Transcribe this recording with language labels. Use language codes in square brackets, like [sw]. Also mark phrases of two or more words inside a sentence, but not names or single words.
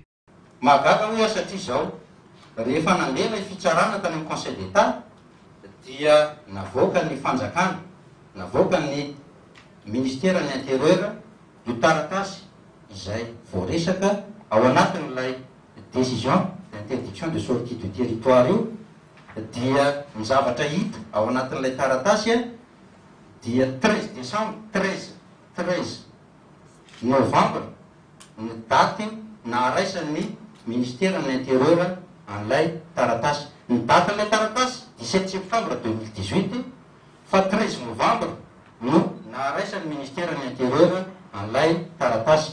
[mg] Mahagaga hoe satria zao rehefa nandeha ilay fitsarana tany amin'ny Conseil d'État dia navoaka ny fanjakana, navoaka ny ministère ny intérieur io taratasy izay voaresaka ao anatin'ilay [fr] décision d'interdiction de sortie du territoire [mg] io dia ny zavatra hita ao anatin'ilay taratasy dia 13 décembre 13 novembre ny daty naharaisan'ny ministère ny intérieur an'ilay taratasy. Ny datan'ilay taratasy 17 septembre 2018 fa 13 novembre no naharaisan'ny ministère ny intérieur an'ilay taratasy.